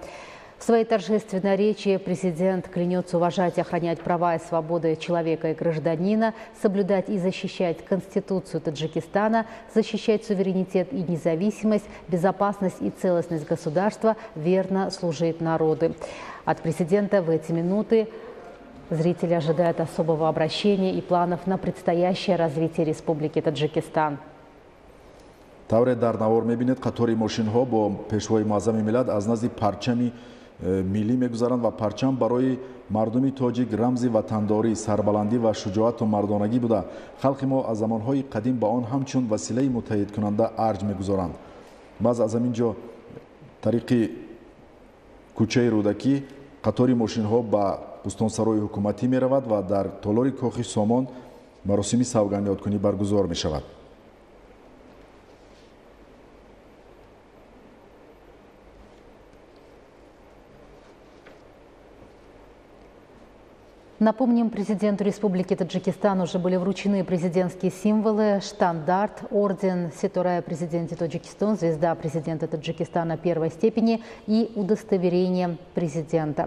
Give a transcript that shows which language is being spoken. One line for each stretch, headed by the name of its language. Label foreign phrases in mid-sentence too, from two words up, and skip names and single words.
Russian: В своей торжественной речи президент клянется уважать и охранять права и свободы человека и гражданина, соблюдать и защищать Конституцию Таджикистана, защищать суверенитет и независимость, безопасность и целостность государства, верно служить народу. От президента в эти минуты Зрители ожидают особого обращения и планов на предстоящее развитие Республики Таджикистан.
Tajik: тавре дар навор мебинед қатори мошинҳо бо пешвои муаззами миллат аз назди парчами миллӣ мегузаранд ва парчам барои мардуми тоҷик рамзи ватандорӣ, сарбаландӣ ва шуҷоату мардонагӣ буда халқи мо аз замонҳои қадим ба он ҳамчун василаи муттаҳидкунанда арҷ мегузоранд. баъз аз ҳамин ҷо тариқи кӯчаи рӯдакӣ қатори мошинҳо ба бӯстонсарои ҳукуматӣ меравад ва дар толори кохи Сомон маросими савганёткунӣ баргузор мешавад.
Russian: Напомним, президенту Республики Таджикистан уже были вручены президентские символы: штандарт, орден Сетурая президента Таджикистана, звезда президента Таджикистана первой степени и удостоверение президента.